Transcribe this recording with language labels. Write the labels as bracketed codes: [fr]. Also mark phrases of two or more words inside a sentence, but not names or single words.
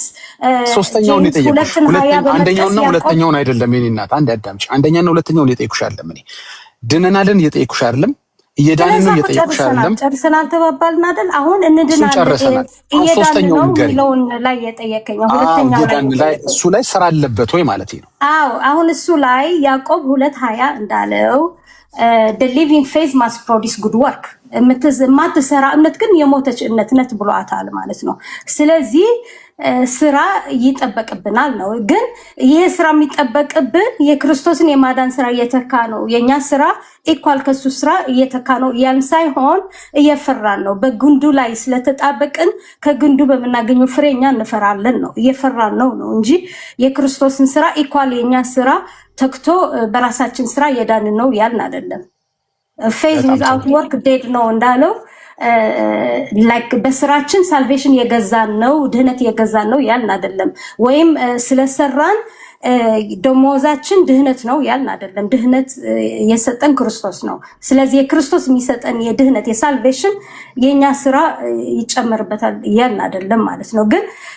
[am] ሶስተኛውን የጠየቁሽ አንደኛውና ሁለተኛውን አይደለም የኔ እናት፣ አንድ አዳምጪ። አንደኛና ሁለተኛውን የጠየቁሽ አይደለም። እኔ ድነናልን የጠየቁሽ አይደለም፣ እየዳንን ነው የጠየቁሽ አይደለም። ጨርሰናል ተባባልን አይደል? አሁን እንድናለን እየዳንን ነው የሚለውን ላይ የጠየቀኝ ሁለተኛው ላይ እሱ ላይ ስራ አለበት ወይ ማለት ነው? አዎ አሁን እሱ ላይ ያዕቆብ 2:20 እንዳለው [en] the living faith must produce good work [am] የማትሰራ እምነት ግን የሞተች እምነት ነት ብሏታል ማለት ነው። ስለዚህ ስራ ይጠበቅብናል ነው። ግን ይሄ ስራ የሚጠበቅብን የክርስቶስን የማዳን ስራ እየተካ ነው። የኛ ስራ ኢኳል ከሱ ስራ እየተካ ነው ያን ሳይሆን እየፈራን ነው። በግንዱ ላይ ስለተጣበቅን ከግንዱ በመናገኘው ፍሬኛ እንፈራለን ነው። እየፈራን ነው እንጂ የክርስቶስን ስራ ኢኳል የኛ ስራ ተክቶ በራሳችን ስራ እየዳንን ነው ያልን አይደለም። [en] faith without work dead [am] ነው እንዳለው ላይክ በስራችን ሳልቬሽን የገዛን ነው ድህነት የገዛን ነው ያልን አይደለም። ወይም ስለሰራን ደሞዛችን ድህነት ነው ያልን አይደለም። ድህነት የሰጠን ክርስቶስ ነው። ስለዚህ የክርስቶስ የሚሰጠን የድህነት የሳልቬሽን የኛ ስራ ይጨመርበታል ያልን አይደለም ማለት ነው። ግን